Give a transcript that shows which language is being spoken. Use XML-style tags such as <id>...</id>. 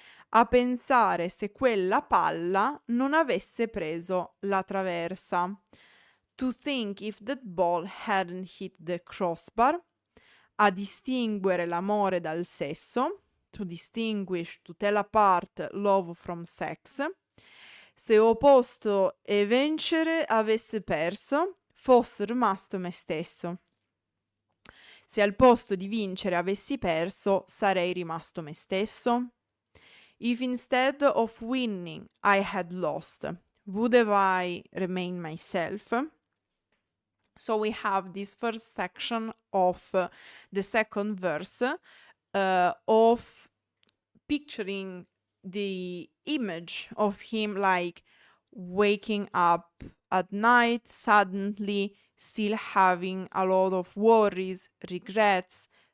<it>A pensare se quella palla non avesse preso la traversa.</it> <en>To think if that ball hadn't hit the crossbar.</en> <it>A distinguere l'amore dal sesso.</it> <en>To distinguish, to tell apart love from sex.</en> <it>Se opposto e vincere avesse perso, fosse rimasto me stesso. Se al posto di vincere avessi perso, sarei rimasto me stesso.</it> <en>If instead of winning I had lost, would have I remained myself? So we have this first section of the second verse of picturing the image of him like waking up at night suddenly, still having a lot of worries, regrets,</en>